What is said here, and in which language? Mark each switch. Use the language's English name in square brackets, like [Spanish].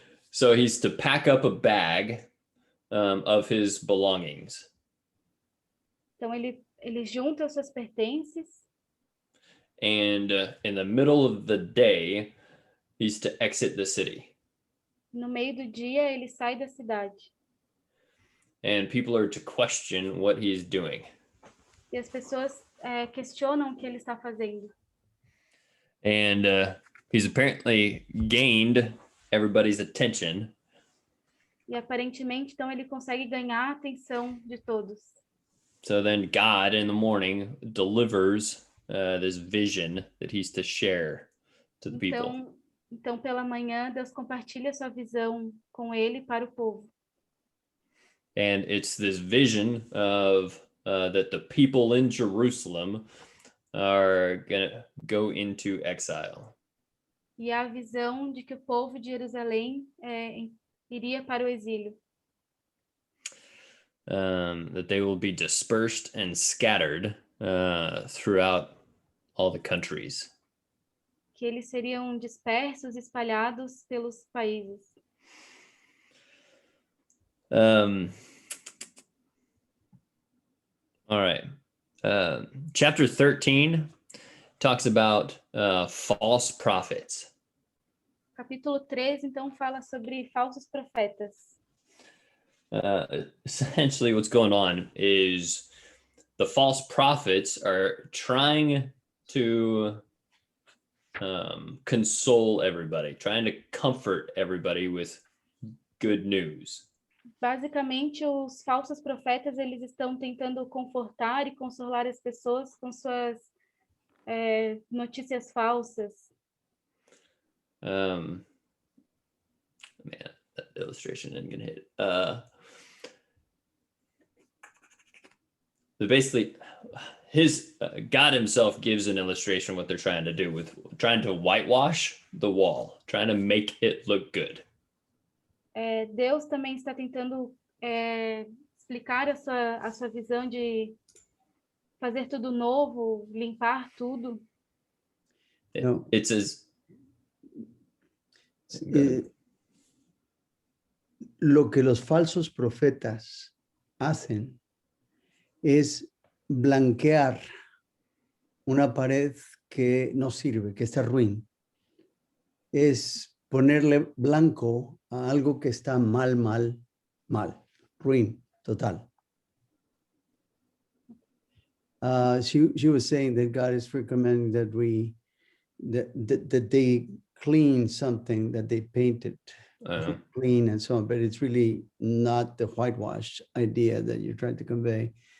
[English] So he's to pack up a bag of his belongings. [Portuguese] Então ele junta os seus pertences. [English] And in the middle of the day, he's to exit the city. [Portuguese] No meio do dia, ele sai da cidade. [English] And people are to question what he's doing. [Portuguese] E as pessoas questionam o que ele está fazendo. [English] And he's apparently gained everybody's attention. [Portuguese] E aparentemente, então, ele consegue ganhar a atenção de todos. [English] So then God in the morning delivers this vision that he's to share to the people. [Portuguese] Então, pela manhã, Deus compartilha sua visão com ele para o povo. [English] And it's this vision of that the people in Jerusalem are going to go into exile. [Portuguese] E a visão de que o povo de Jerusalém iria para o exílio. [English] That they will be dispersed and scattered throughout all the countries. [Portuguese] Que eles seriam dispersos, espalhados pelos países. [English] All right. Chapter 13 talks about false prophets. [Portuguese] Capítulo 13, então, fala sobre falsos profetas. [English] Essentially what's going on is the false prophets are trying to console everybody, trying to comfort everybody with good news. [Portuguese] Basicamente, os falsos profetas, eles estão tentando confortar e consolar as pessoas com suas notícias falsas. [English] Man, that illustration isn't gonna hit. basically his God himself gives an illustration what they're trying to do with trying to whitewash the wall, trying to make it look good. [Portuguese] Deus também está tentando explicar a sua visão de fazer tudo novo, limpar tudo. [English] It says [Spanish] lo que los falsos profetas hacen es blanquear una pared que no sirve, que está ruin. Es ponerle blanco a algo que está mal, ruin, total. [English] She was saying that God is recommending that that they clean something that they painted clean and so on, but it's really not the whitewash idea that you're trying to convey.